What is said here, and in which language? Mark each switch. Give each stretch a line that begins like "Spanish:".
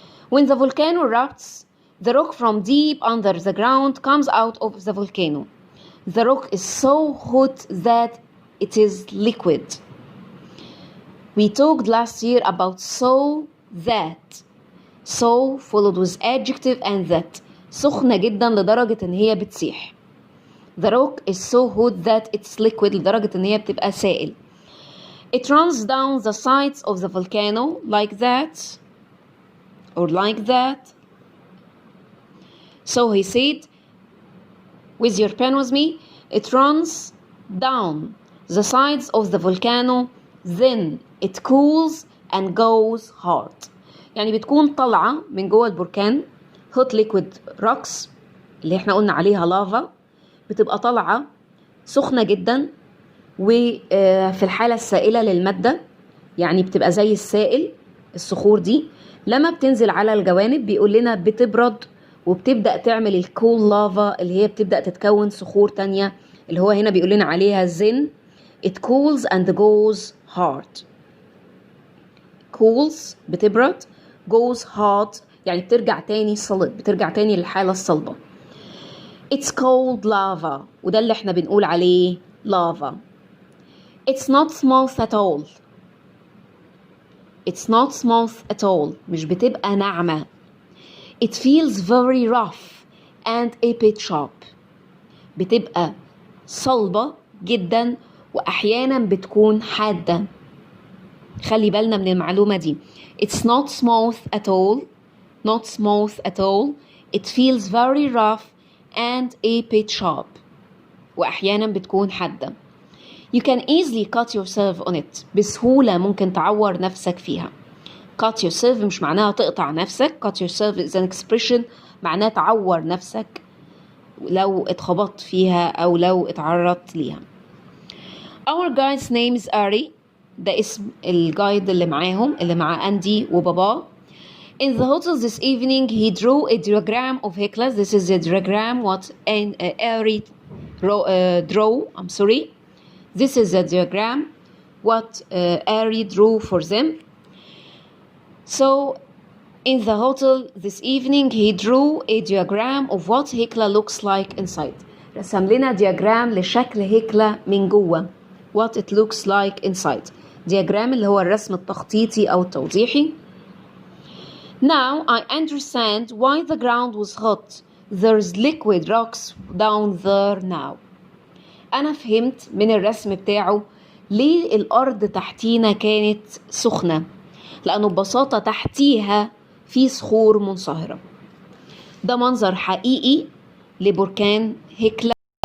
English: When the volcano erupts, the rock from deep under the ground comes out of the volcano. The rock is so hot that it is liquid. We talked last year about so that. So followed with adjective and that.
Arabic: سخنة جدا لدرجة ان هي بتسيح.
English: The rock is so hot that it's liquid
Arabic: لدرجة ان هي بتبقى سائل.
English: It runs down the sides of the volcano like that or like that. So he said, with your pen with me, it runs down the sides of the volcano, then it cools and goes hard.
Arabic: يعني بتكون طالعة من جوه البركان
English: hot liquid rocks
Arabic: اللي احنا قلنا عليها لافا، بتبقى طالعة سخنة جدا وفي الحالة السائلة للمادة، يعني بتبقى زي السائل. الصخور دي لما بتنزل على الجوانب بيقول لنا بتبرد وبتبدأ تعمل الكول لافا اللي هي بتبدأ تتكون صخور تانية اللي هو هنا بيقول لنا عليها
English: then it cools and goes hard.
Arabic: cools بتبرد،
English: goes hard
Arabic: يعني بترجع تاني صلب، بترجع تاني للحالة الصلبة.
English: it's called lava
Arabic: وده اللي احنا بنقول عليه lava.
English: it's not smooth at all. it's not smooth at all
Arabic: مش بتبقى ناعمة.
English: it feels very rough and a bit sharp.
Arabic: بتبقى صلبة جدا وأحيانا بتكون حادة. خلي بالنا من المعلومة دي.
English: it's not smooth at all. not smooth at all. it feels very rough and a bit sharp.
Arabic: وأحيانا بتكون حادة.
English: you can easily cut yourself on it.
Arabic: بسهولة ممكن تعور نفسك فيها.
English: cut yourself
Arabic: مش معناها تقطع نفسك.
English: cut yourself is an expression
Arabic: معناها تعور نفسك لو اتخبطت فيها أو لو اتعرضت ليها.
English: our guide's name is Ari.
Arabic: ده اسم الجايد اللي معاهم اللي مع أندي وبابا.
English: in the hotel this evening he drew a diagram of Hekla. this is a diagram what Ari drew. I'm sorry. this is a diagram what Ari drew for them. So in the hotel this evening he drew a diagram of what Hekla looks like inside.
Arabic: رسم لنا diagram لشكل هيكلا من جوه.
English: what it looks like inside.
Arabic: diagram اللي هو الرسم التخطيطي أو التوضيحي.
English: Now I understand why the ground was hot. There's liquid rocks down there now.
Arabic: أنا فهمت من الرسم بتاعه ليه الأرض تحتينا كانت سخنة، لأنه ببساطة تحتيها في صخور منصهرة. ده منظر حقيقي لبركان هيكلا